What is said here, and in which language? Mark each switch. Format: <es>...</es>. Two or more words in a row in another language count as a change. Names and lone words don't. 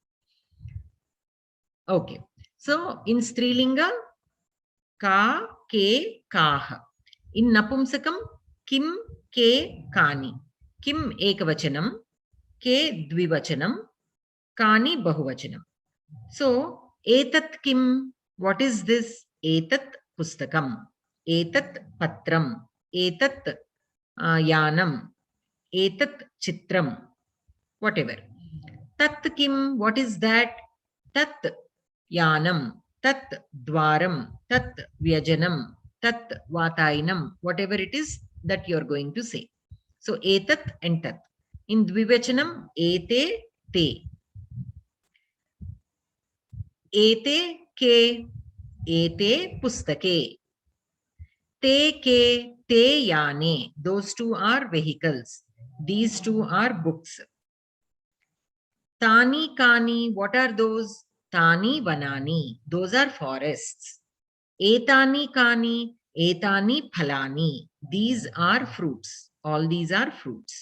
<en>Okay. So, in</en> <sa>स्त्रीलिङ्गे, का, के, काः. In नपुंसकम्, किम्, के, कानि. किम् एकवचनम्, के द्विवचनम्, कानि बहुवचनम्.</sa> <en>So,</en> <sa>एतत् किम्,</sa> <en>what is this?</en> <sa>एतत् पुस्तकम्, एतत् पत्रम्, एतत् यानम्, एतत् चित्रम्, whatever. तत् किम्,</sa> <en>what is that?</en> <sa>तत् यानम्, तत् द्वारम्, तत् व्यजनम्, तत् वातायनम्,</sa> <en>whatever it is that you are going to say.</en> <sa>So, Etat and Tat. In द्विवचनम्, एते, ते. एते, के, एते, पुस्तके. ते, के, ते, याने.</sa> <en>Those two are vehicles. These two are books.</en> <sa>तानि, कानि,</sa> <en>what are those?</en> <sa>तानि, वनानि.</sa> <en>Those are forests.</en> <sa>एतानि, कानि, एतानि, फलानि.</sa> <en>These are fruits. All these are fruits.</en>